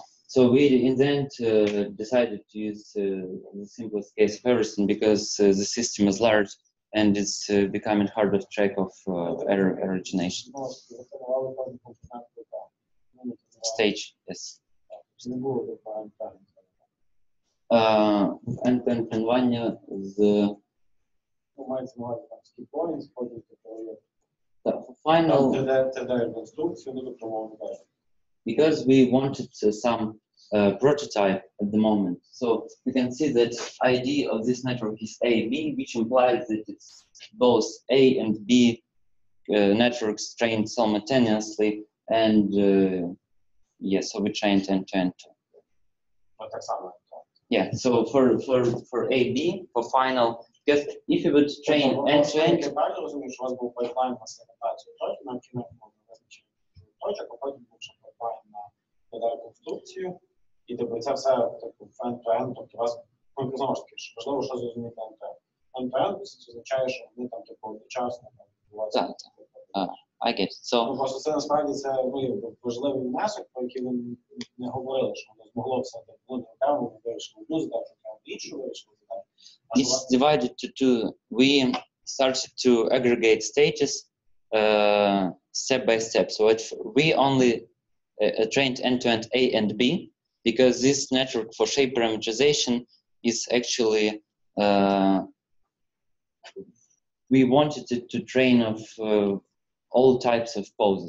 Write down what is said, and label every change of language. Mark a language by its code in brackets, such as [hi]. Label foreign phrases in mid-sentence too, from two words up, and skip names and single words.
[en] So we in the end decided to use the simplest case of everything because the system is large and it's becoming harder to track of error origination. Stage, yes. [uk] End-to-end тренування з final. [en] Because we wanted some prototype at the moment. So you can see that ID of this network is AB, which implies that it's both A and B networks trained simultaneously, and yes, so we trained end-to-end. Yeah, so for AB, for final, because if you would train end-to-end, [uk] реконструкцію, реконструкцію, І тобто це все типу end-to-end, тобто у вас, ну, знову ж таки, важливо, що зрозуміти end-to-end. End-to-end означає, що вони там типу одночасно відбуваються. [en] I get it. So, [uk] ну, просто це насправді це важливий внесок, про який ви не говорили, що воно змогло все так, ну, окремо, ми вирішили одну задачу, окремо іншу вирішили задачу. [en] It's divided to two. We started to aggregate stages step by step. So we only trained end-to-end A and B because this network for shape parameterization is actually we wanted it to train of all types of poses.